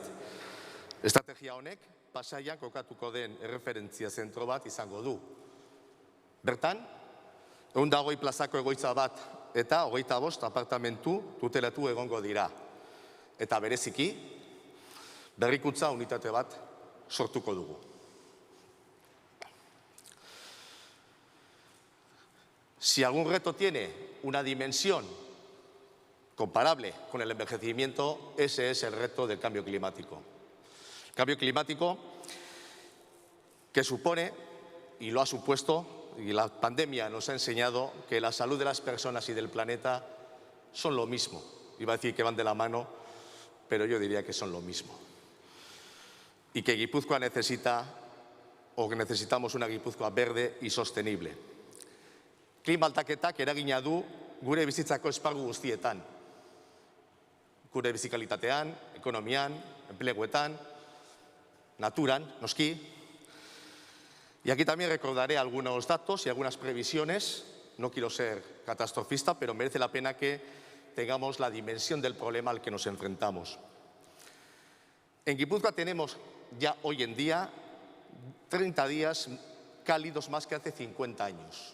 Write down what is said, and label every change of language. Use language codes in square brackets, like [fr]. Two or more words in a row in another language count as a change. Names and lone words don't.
[eu] Estrategia honek Pasaian kokatuko den erreferentzia zentro bat izango du. Bertan, 120 plazako egoitza bat eta 25 apartamentu tutelatu egongo dira. Eta bereziki, berrikuntza unitate bat sortuko dugu. [es] Si algún reto tiene una dimensión comparable con el envejecimiento, ese es el reto del cambio climático. El cambio climático que supone, y lo ha supuesto, y la pandemia nos ha enseñado que la salud de las personas y del planeta son lo mismo. Iba a decir que van de la mano, pero yo diría que son lo mismo. Y que Guipúzcoa necesita, o que necesitamos una Guipúzcoa verde y sostenible. [eu] Klima aldaketak eragina du gure bizitzako esparru guztietan. Gure bizikalitatean, ekonomian, enpleguetan, naturan, noski. [es] Y aquí también recordaré algunos datos y algunas previsiones. No quiero ser catastrofista, pero merece la pena que tengamos la dimensión del problema al que nos enfrentamos. En Guipúzcoa tenemos ya hoy en día 30 días cálidos más que hace 50 años.